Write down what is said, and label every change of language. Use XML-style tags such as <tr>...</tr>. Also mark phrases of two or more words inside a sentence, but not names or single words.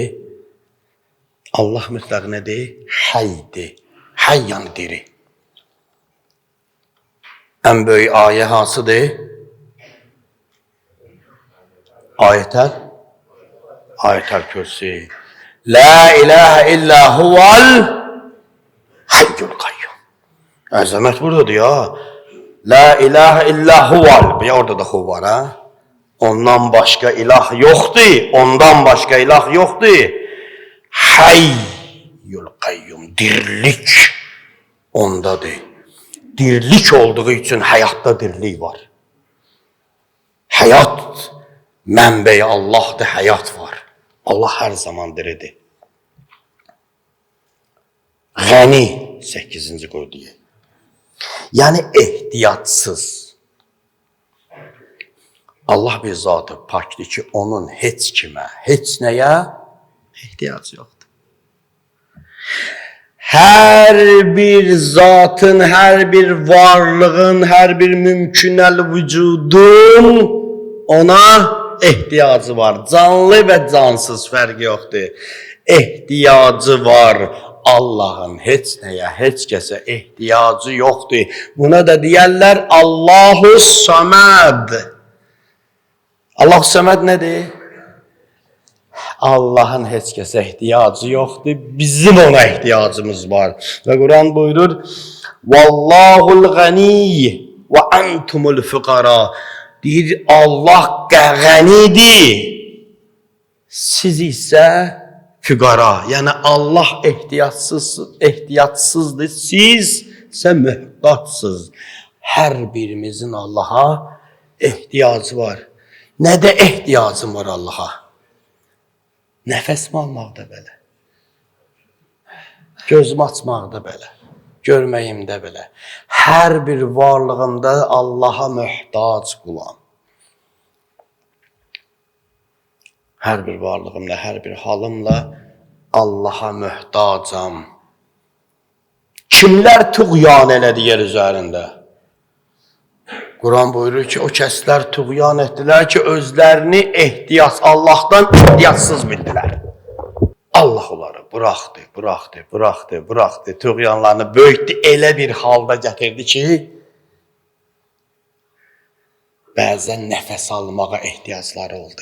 <az>Allah mütləq nədir? Həydir. Həy yəni diri. Ən böyük ayə hansıdır? Ayətəl Kürsi.</az> <ar>La ilahe illa huval hayyul qayyum.</ar> <az>Əzəmət buradadır ya.</az> <ar>La ilahe illa huval.</ar> <az>Bir orada da hu var ha.</az> <tr>Ondan başka ilah yoktur. Ondan başka ilah yoktur.</tr> <ar>Hayyul qayyum.</ar> <tr>Dirlik ondadır. Dirlik olduğu için hayatta dirlik var.</tr> <az>Hayat mənbəyi Allah'dır, hayat var.</az> <tr>Allah her zaman diridir.</tr> <az>Gani 8. qoyduya.</az> <tr>Yani ehtiyatsız.</tr> <az>Allah bir zatı pakdır ki onun heç kimə, heç nəyə ehtiyacı yoxdur. Her bir zatın, her bir varlığın, her bir mümkünel vücudun ona ehtiyacı var. Canlı ve cansız fərqi yoxdur. Ehtiyacı var. Allah'ın heç nəyə, heç kəsə ehtiyacı yoxdur. Buna da deyərlər</az> <ar>Allahu Saməd. Allahu Saməd</ar> <az>nədir? Allah'ın heç kəsə ehtiyacı yoxdur. Bizim ona ehtiyacımız var. Və Quran buyurur:</az> <ar>Vallahul ganiy və entumul fuqara.</ar> <az>Deyir Allah qənidir. Siz isə füqara.</az> <tr>Yani Allah ehtiyatsızdır. Siz ise mühtaçsız. Her birimizin Allah'a ihtiyacı var. Ne de ihtiyacım var Allah'a?</tr> <az>Nefes mi almaqda belə? Gözüm açmaqda belə? Görməyimdə belə? Her bir varlığımda Allah'a mühtaç qulam. Her bir varlığımla, her bir halımla Allah'a mühtacam. Kimler tuğyan elədi yer üzərində? Quran buyurur ki, o kəslər tuğyan etdilər ki, özlərini Allah'tan ehtiyatsız bildiler. Allah onları bıraxdı. Tuğyanlarını böyütdü, elə bir halda gətirdi ki, bəzən nəfəs almağa ehtiyacları oldu.</az>